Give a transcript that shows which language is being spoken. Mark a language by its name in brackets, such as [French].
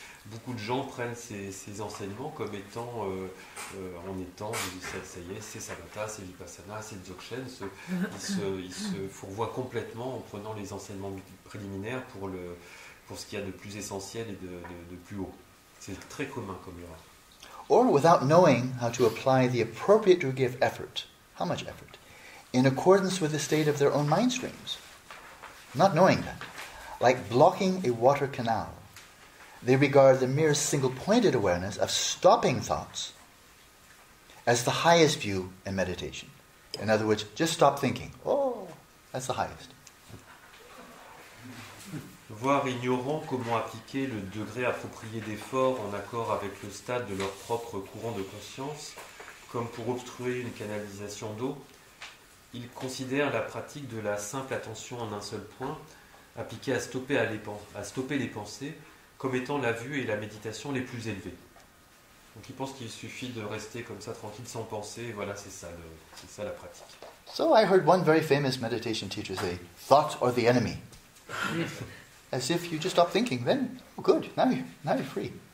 [French] Beaucoup de gens prennent ces enseignements comme étant, ça y est, c'est Samatha, c'est Vipassana, c'est Dzogchen. Ils se fourvoient complètement en prenant les enseignements préliminaires pour ce qu'il y a de plus essentiel et de plus haut. C'est très commun comme erreur. [English] Or without knowing how to apply the appropriate degree of effort, how much effort, in accordance with the state of their own mind streams. Not knowing that, like blocking a water canal, they regard the mere single-pointed awareness of stopping thoughts as the highest view in meditation. In other words, just stop thinking. Oh, that's the highest. [French] Voire ignorant comment appliquer le degré approprié d'effort en accord avec le stade de leur propre courant de conscience, comme pour obstruer une canalisation d'eau, ils considèrent la pratique de la simple attention en un seul point, appliquée à stopper les pensées, comme étant la vue et la méditation les plus élevées. Donc ils pensent qu'il suffit de rester comme ça tranquille sans penser, et voilà, c'est ça la pratique. [English] So I heard one very famous meditation teacher say, thoughts are the enemy. As if you just stop thinking, then, oh good, now you're free.